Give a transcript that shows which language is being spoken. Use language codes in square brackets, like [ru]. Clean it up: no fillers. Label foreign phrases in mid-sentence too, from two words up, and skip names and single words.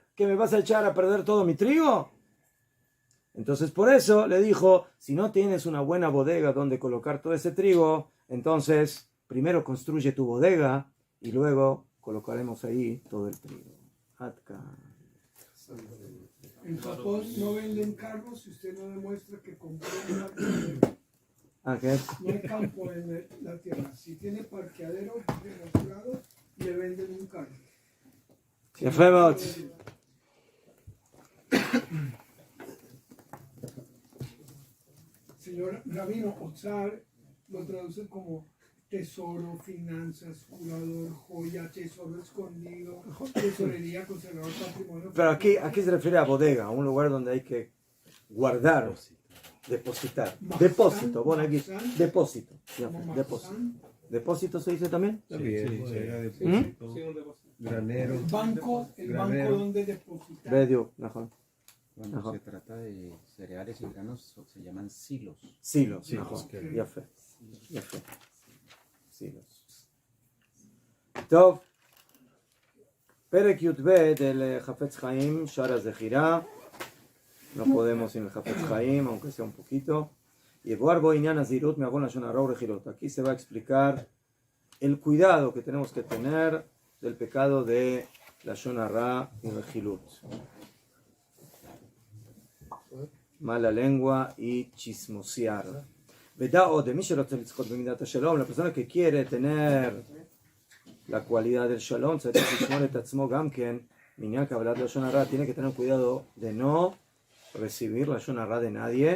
[es] ¿Qué me vas a echar a perder todo mi trigo? Entonces por eso le dijo, si no tienes una buena bodega donde colocar todo ese trigo, entonces primero construye tu bodega y luego colocaremos ahí todo el trigo. En Japón no venden carros si usted no demuestra que compró una ¿Qué? No hay campo en la tierra. Si tiene parqueadero demostrado, le venden un carro. [he] יפה מאוד. [es] Señor Rabino, Otzar lo traduce como tesoro, finanzas, curador, joya, tesoro escondido, tesorería, conservador, patrimonio. Pero aquí se refiere a bodega, a un lugar donde hay que guardar depositar. Mahzan, Depósito, bueno, aquí, mahzan. depósito. Como Depósito. Mahzan, ¿Depósito se dice también? También, bodega, ¿Mm? depósito, Sí, un depósito. granero. el banco Granero. donde depositar. Bedio, mejor. Cuando Ajá. se trata de cereales y granos se llaman silos. Silos, Silos, mejor. que- [he] יפה. יפה. סילוס. טוב, פרק י"ב del חפץ חיים, שער הזכירה. [es] No podemos sin el [he] חפץ חיים, [es] aunque sea un poquito. [he] יבואר בו עניין הזהירות מעוון לשון הרע ורכילות. [es] Aquí se va a explicar el cuidado que tenemos que tener del pecado de [he] לשון הרע [es] y rejilut. Mala lengua y chismosear. Vedao de la persona que quiere tener la cualidad del shalom, tiene que tener cuidado de no recibir la shonara de nadie.